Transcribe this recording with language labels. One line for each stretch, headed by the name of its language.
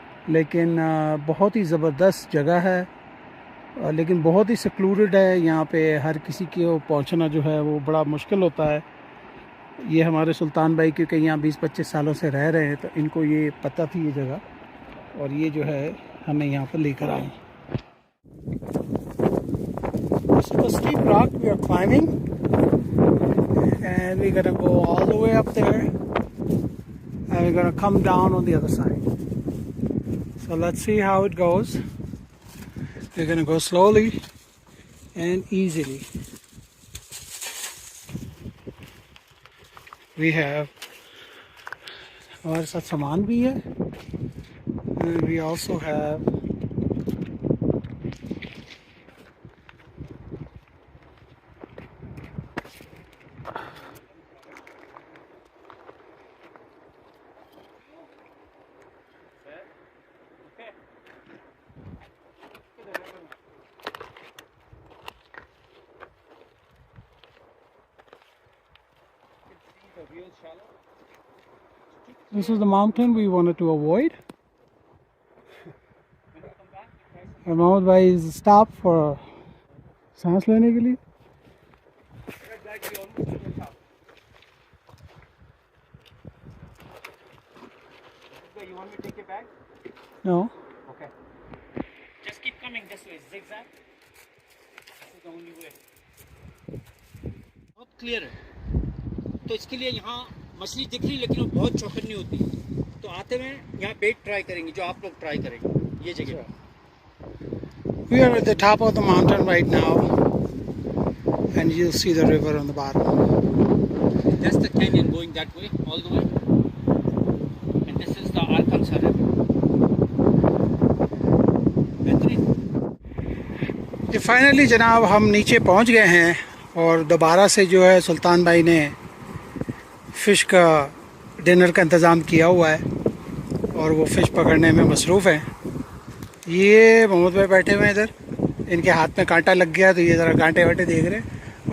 Hindi: लेकिन बहुत ही ज़बरदस्त जगह है, लेकिन बहुत ही सिक्लूडेड है। यहाँ पे हर किसी को पहुँचना जो है वो बड़ा मुश्किल होता है। ये हमारे सुल्तान भाई क्योंकि यहाँ 20-25 सालों से रह रहे हैं, तो इनको ये पता थी ये जगह, और ये जो है हमें यहाँ पर लेकर आए।
English: This is the steep rock we are climbing, and we're gonna go all the way up there, and we're gonna come down on the other side. So let's see how it goes. We're gonna go slowly and easily. We have
Hindi: हमारे साथ सामान भी है,
English: and we also have This is the mountain we wanted to avoid.
Hindi: और मोहम्मद भाई
English: stop for
Hindi: सांस लेने के लिए।
English: You want me to take it back? No. Okay. Just keep coming this way, zigzag. This is the only way.
Hindi: बहुत clear है। तो इसके लिए यहाँ मछली दिख रही, लेकिन वो बहुत चौकन्नी होती है। तो आते हुए यहाँ बेट ट्राई करेंगे, जो आप लोग ट्राई करेंगे ये जगह।
English: We are at the top of the mountain right now, and you'll see the river on the bottom. That's the canyon going that way, all the way. And this is the Arkansas River.
Hindi: ये finally जनाब हम नीचे पहुंच गए हैं, और दोबारा से जो है सुल्तान भाई ने फ़िश का डिनर का इंतज़ाम किया हुआ है, और वो फ़िश पकड़ने में मसरूफ़ हैं। ये मोहम्मद भाई बैठे हुए हैं इधर, इनके हाथ में कांटा लग गया तो ये ज़रा कांटे वाटे देख रहे हैं।